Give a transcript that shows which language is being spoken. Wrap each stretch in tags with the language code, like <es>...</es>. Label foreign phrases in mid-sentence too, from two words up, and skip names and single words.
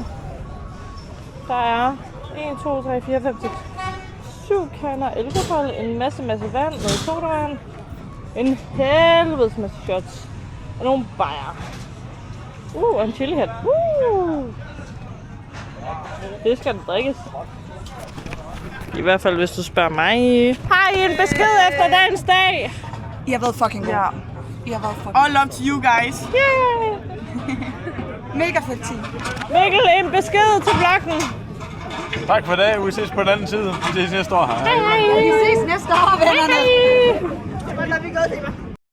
<da>Der er 1, 2, 3, 4, 5, 6, 7 kander alkohol, en masse vand, noget sodavand, en helvedes masse shots og nogle bajer. Og en chilihat. Det skal drikkes. I hvert fald, hvis du spørger mig. Har I en besked efter dagens dag? I har været fucking gode. Ja. I har været fucking</da> <en>All love to you guys. Yeah.</en> <da>mega fedt team. Mikkel, en besked til vloggen. Tak for det. Vi ses på den anden side. Vi ses næste år her. Hej. Vi ses næste år, vennerne. Hej. Hvordan er vi gået, Dima?</da>